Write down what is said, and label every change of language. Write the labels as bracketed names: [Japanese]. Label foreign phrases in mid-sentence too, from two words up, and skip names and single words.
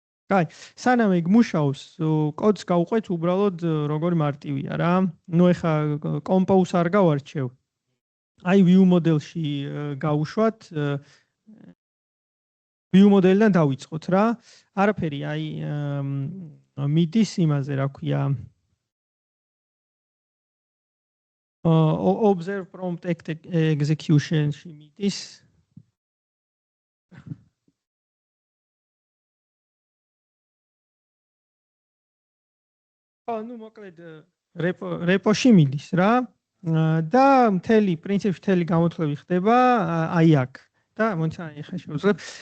[Georgian] კაი, სანამ ეგ მუშაობს, კოდს გავყვეთ უბრალოდ როგორი მარტივია რა. ნუ ეხა compose არ გავარჩევ. აი [English] view model- [Georgian] ში გავუშვათ [English] view model- [Georgian] დან დავიწყოთ რა. არაფერი აი მიდის იმაზე რა ქვია. [English] observe prompt execution-ში მიდის. [Georgian] ნუ მოკლედ რეპოში მიდის რა და მთელი პრინციპში მთელი გამოთვლები ხდება აი აქ და მოიცა ეხა შევძლებ